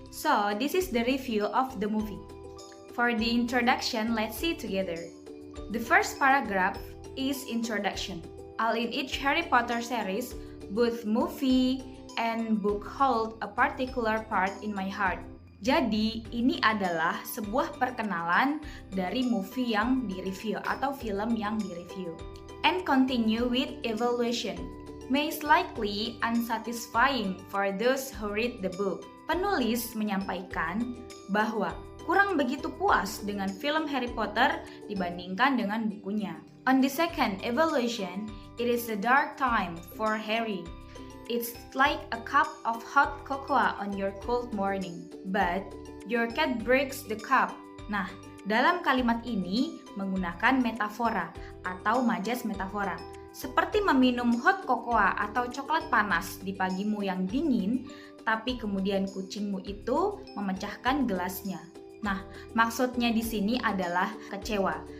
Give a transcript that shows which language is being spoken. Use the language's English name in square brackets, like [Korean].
[English] So, this is the review of the movie. For the introduction, let's see together. The first paragraph is introduction. All in each Harry Potter series, both movie and book hold a particular part in my heart. [Indonesian] Jadi, ini adalah sebuah perkenalan dari movie yang direview atau film yang direview. [English] And continue with evaluation. Most likely unsatisfying for those who read the book. [Indonesian] Penulis menyampaikan bahwa kurang begitu puas dengan film Harry Potter dibandingkan dengan bukunya. [English] On the second evaluation, it is a dark time for Harry. It's like a cup of hot cocoa on your cold morning, but your cat breaks the cup. [Indonesian] Nah, dalam kalimat ini menggunakan metafora atau majas metafora. Seperti meminum hot cocoa atau coklat panas di pagimu yang dingin, tapi kemudian kucingmu itu memecahkan gelasnya. Nah, maksudnya di sini adalah kecewa.